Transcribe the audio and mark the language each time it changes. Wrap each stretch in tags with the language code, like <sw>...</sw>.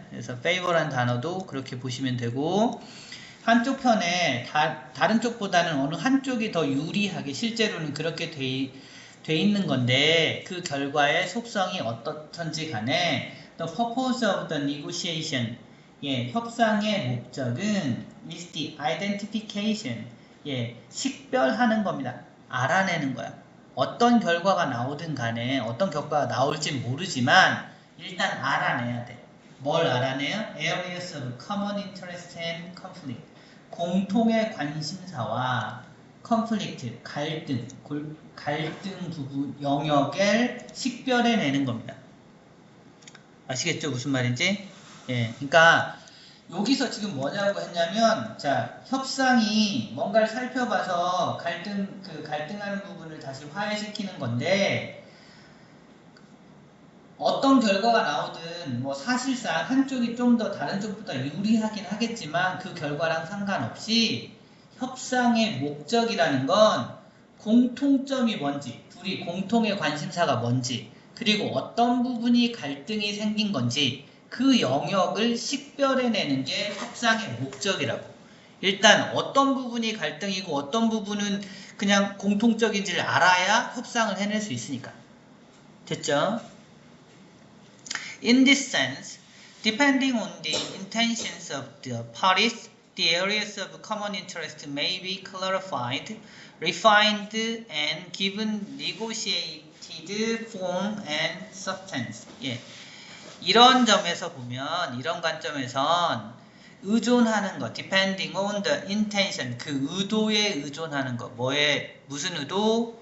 <ko>그래서 favor란 단어도 그렇게 보시면 되고, 한쪽 편에 다른 쪽보다는 어느 한쪽이 더 유리하게, 실제로는 그렇게 돼 있는 건데, 그 결과의 속성이 어떻든지 간에</ko> <en>the purpose of the negotiation,</en> <ko>협상의 목적은</ko> <en>is the identification,</en> <ko>식별하는 겁니다. 알아내는 거야. 어떤 결과가 나오든 간에, 어떤 결과가 나올진 모르지만 일단 알아내야 돼. 뭘 알아내요?</ko> <en>areas of common interest and conflict.</en> <ko>공통의 관심사와 conflict, 갈등 부분, 영역을 식별해내는 겁니다. 아시겠죠? 무슨 말인지? 그러니까 여기서 지금 뭐냐고 했냐면, 자, 협상이 뭔가를 살펴봐서 갈등하는 부분을 다시 화해시키는 건데, 어떤 결과가 나오든 사실상 한쪽이 좀 더 다른 쪽보다 유리하긴 하겠지만 그 결과랑 상관없이 협상의 목적이라는 건 공통점이 뭔지, 둘이 공통의 관심사가 뭔지, 그리고 어떤 부분이 갈등이 생긴 건지 그 영역을 식별해내는 게 협상의 목적이라고. 일단 어떤 부분이 갈등이고 어떤 부분은 그냥 공통적인지를 알아야 협상을 해낼 수 있으니까. 됐죠?</ko> <en>In this sense, depending on the intentions of the parties, the areas of common interest may be clarified, refined, and given negotiated form and substance.</en> <ko>이런 점에서 보면, 이런 관점에선 의존하는 것,</ko> <en>depending on the intention,</en> <ko>그 의도에 의존하는 것, 무슨 의도?</ko>